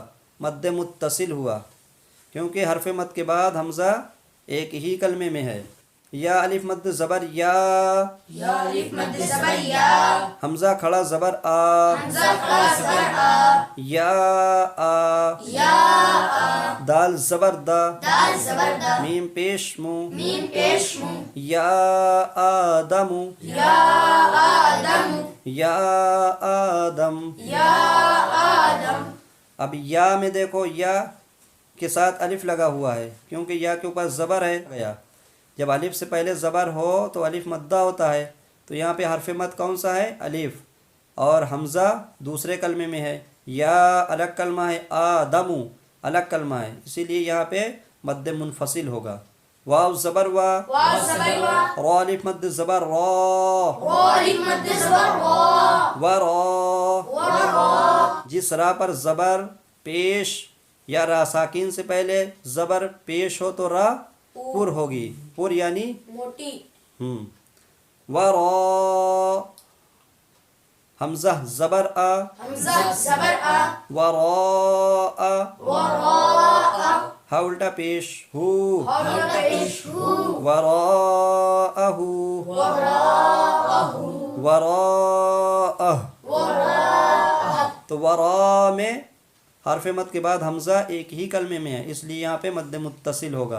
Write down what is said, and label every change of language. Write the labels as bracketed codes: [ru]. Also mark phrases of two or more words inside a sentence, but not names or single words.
[ur] مد متصل ہوا کیونکہ حرف مد کے بعد حمزہ ایک ہی کلمے میں ہے. یا الف مد زبر یا حمزہ کھڑا زبر آ یا آ دال زبر دا میم پیش مو یا آدم یا آدم. اب یا میں دیکھو یا کے ساتھ الف لگا ہوا ہے کیونکہ یا کے اوپر زبر ہے گیا. جب الف سے پہلے زبر ہو تو الف مدہ ہوتا ہے تو یہاں پہ حرف مد کون سا ہے؟ الف. اور حمزہ دوسرے کلمے میں ہے، یا الگ کلمہ ہے، آدم الگ کلمہ ہے، اسی لیے یہاں پہ مد منفصل ہوگا. واو زبر وا را الف مد زبر را ورا. جس را پر زبر پیش یا را ساکین سے پہلے زبر پیش ہو تو را پر ہوگی، پر یعنی موٹی. ورا حمزہ زبر آ ورا ہا الٹا پیش ہو وراءہ تو ورا میں حرف مد کے بعد حمزہ ایک ہی کلمے میں ہے اس لیے یہاں پہ مد متصل ہوگا.